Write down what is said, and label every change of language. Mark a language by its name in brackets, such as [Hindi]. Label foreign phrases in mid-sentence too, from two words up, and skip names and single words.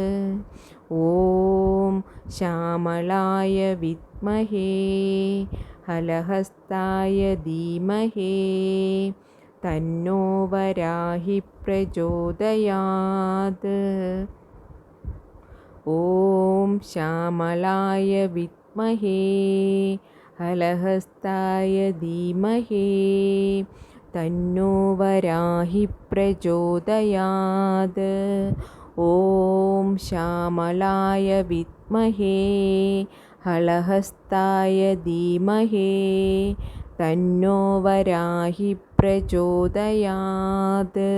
[Sanskrit] ഓം ശ്യാമളായ വിദ്മഹേ ഹലഹസ്തായ ധീമഹി തന്നോ വരാഹി പ്രചോദയാത്. ഓം ശ്യാമളായ വിദ്മഹേ ഹലഹസ്തായ ധീമഹി तन्नो वराहि प्रचोदयात्। ॐ श्यामलाय विद्महे हलहस्ताय धीमहि तन्नो वराहि प्रचोदयात्।